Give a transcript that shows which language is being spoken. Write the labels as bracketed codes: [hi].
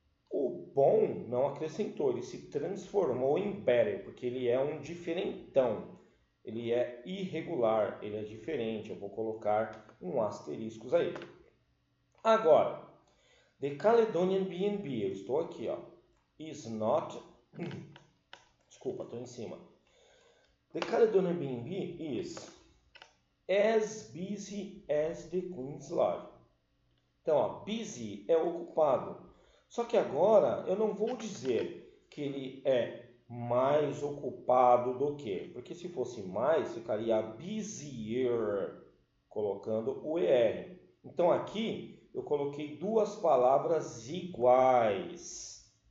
[pt] O bom não acrescentou, ele se transformou em better, porque ele é um diferentão. Ele é irregular, ele é diferente. Eu vou colocar um asterisco aí. Agora, The Caledonian B&B, eu estou aqui, ó. [en] Is not... [pt] Desculpa, estou em cima. [en] The Caledonian B&B is as busy as the Queen's Lodge. [pt] Então, ó, busy é ocupado. Só que agora eu não vou dizer que ele é mais ocupado do que. Porque se fosse mais, ficaria busier, colocando o ER. Então aqui eu coloquei duas palavras iguais.